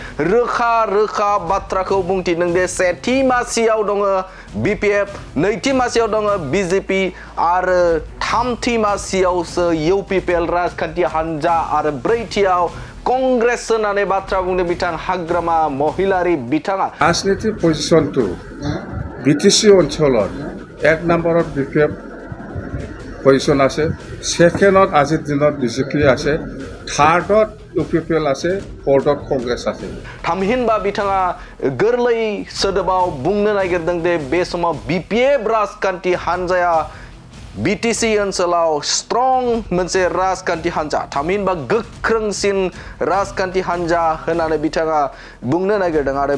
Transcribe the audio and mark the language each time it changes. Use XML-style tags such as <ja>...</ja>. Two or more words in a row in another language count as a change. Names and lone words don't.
<brx>रोखा बाथ्राखौ बुंथिदों दे सेथि मासियाव दङ बिपिएफ नैथि मासियाव दङ बिजेपि आरो थामथि मासियावसो इउपिपिएल राजखान्थि हान्जा आरो ब्रैथियाव कंग्रेस होननानै बाथ्रा बुंदों बिथां हाग्रामा महिलारि बिथाङा</brx> <as>ৰাজনীতি পজিশনটো বিটিসি অঞ্চলত 1 নম্বৰত বিপিএফ পজিশন আছে সেকেন্ডত আজিৰ দিনত বিজেপি আছে থাৰ্ডত ইউপিপিএল আছে ফ'ৰ্থত কংগ্ৰেছ আছে</as> <brx>थामहिनबा बिथाङा गोरलै सोदोबाव बुंनो नागिरदों दे बे समाव बिपिएफ राजखान्थि हान्जाया बिटिसि ओनसोलाव स्ट्रं मोनसे राजखान्थि हान्जा थामहिनबा गोख्रोंसिन राजखान्थि हान्जा होननानै बिथाङा बुंनो नागिरदों आरो</brx>